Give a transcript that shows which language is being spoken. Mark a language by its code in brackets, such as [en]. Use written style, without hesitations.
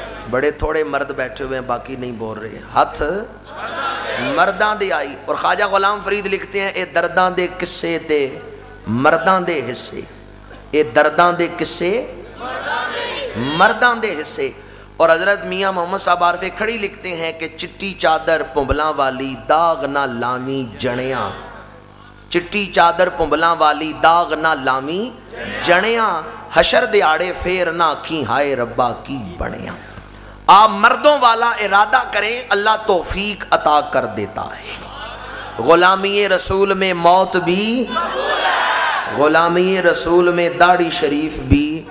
[ur] بڑے تھوڑے مرد بیٹھے ہوئے ہیں باقی نہیں بول رہے. [pa] ہاتھ مرداں دے آئی. [ur] اور خواجہ غلام فرید لکھتے ہیں [pa] اے درداں دے قصے تے مرداں دے حصے. اے درداں دے قصے مرداں دے حصے. [ur] اور حضرت میاں محمد صاحب عارف کھڑی لکھتے ہیں کہ [pa] چٹی چادر پنبلاں والی داغ نہ لامی جڑیاں. چٹی چادر پنبلاں والی داغ نہ لامی جڑیاں. حشر دیاڑے پھر نہ کی ہائے ربا کی بڑیاں. [ur] آپ مردوں والا ارادہ کریں اللہ توفیق عطا کر دیتا ہے. غلامی رسول میں موت بھی غلامی رسول میں داڑھی شریف بھی.